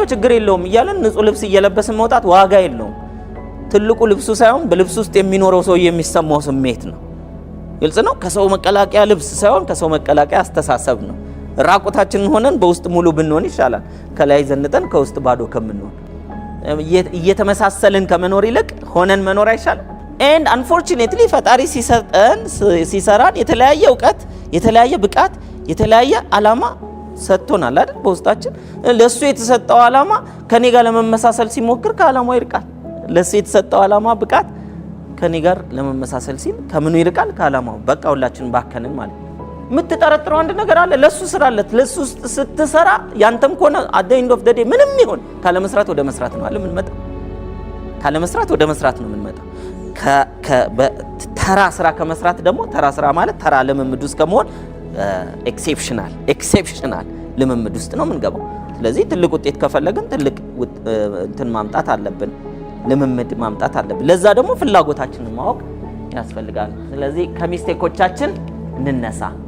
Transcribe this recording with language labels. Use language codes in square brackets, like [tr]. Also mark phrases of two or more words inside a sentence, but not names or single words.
[am] ችግር የለውም እያለን ንጹህ ልብስ እየለበስን መውጣት ዋጋ የለውም። ትልቁ ልብሱ ሳይሆን በልብሱ ውስጥ የሚኖረው ሰው የሚሰማው ስሜት ነው። ግልጽ ነው። ከሰው መቀላቀያ ልብስ ሳይሆን ከሰው መቀላቀያ አስተሳሰብ ነው። ራቁታችንን ሆነን በውስጥ ሙሉ ብንሆን ይሻላል ከላይ ዘንጠን ከውስጥ ባዶ ከምንሆን። እየተመሳሰልን ከመኖር ይልቅ ሆነን መኖር አይሻልም? [en] and unfortunately [am] ፈጣሪ ሲሰራን የተለያየ ዕውቀት፣ የተለያየ ብቃት፣ የተለያየ ዓላማ ሰጥቶናል አይደል? በውስጣችን ለሱ የተሰጠው ዓላማ ከኔ ጋር ለመመሳሰል ሲሞክር ከዓላማው ይርቃል። ለሱ የተሰጠው ዓላማ ብቃት ከኔ ጋር ለመመሳሰል ሲል ከምኑ ይርቃል? ከዓላማው። በቃ ሁላችንም ባከንን ማለት ነው። የምትጠረጥረው አንድ ነገር አለ። ለሱ ስራለት ለሱ ስትሰራ ያንተም ከሆነ [en] at the end of the day [am] ምንም ይሁን ካለ መስራት ወደ መስራት ነው አይደል? ምን መጣ ካለ መስራት ወደ መስራት ነው ምን መጣ። ተራ ስራ ከመስራት ደግሞ ተራ ስራ ማለት ተራ ልምምድ ውስጥ ከመሆን ኤክሴፕሽናል ልምምድ ውስጥ ነው የምንገባው። ስለዚህ ትልቅ ውጤት ከፈለግን ትልቅ እንትን ማምጣት አለብን፣ ልምምድ ማምጣት አለብን። ለዛ ደግሞ ፍላጎታችንን ማወቅ ያስፈልጋል። ስለዚህ ከሚስቴኮቻችን እንነሳ፣